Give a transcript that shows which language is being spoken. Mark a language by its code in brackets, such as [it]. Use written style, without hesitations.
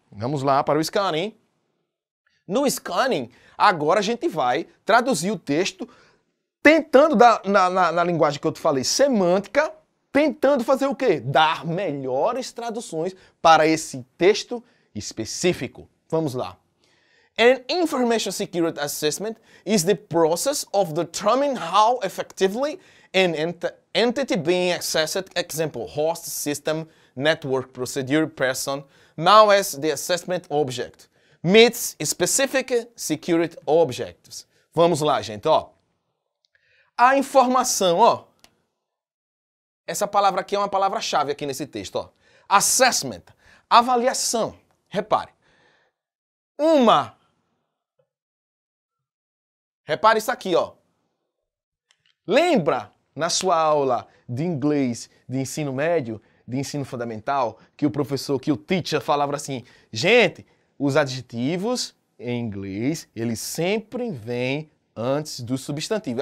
[pt] Vamos lá para o scanning. No scanning, agora a gente vai traduzir o texto tentando dar, na linguagem que eu te falei, semântica, tentando fazer o quê? Dar melhores traduções para esse texto específico. Vamos lá. [en] An information security assessment is the process of determining how effectively an entity being accessed, example, host, system, network, procedure, person, now as the assessment object, meets specific security objectives. [pt] Vamos lá, gente, ó. A informação, ó. Essa palavra aqui é uma palavra-chave aqui nesse texto, ó. Assessment, avaliação. Repare. Repare isso aqui, ó. Lembra na sua aula de inglês de ensino médio, de ensino fundamental, que o professor, que o teacher falava assim, gente, os adjetivos em inglês, eles sempre vêm antes do substantivo.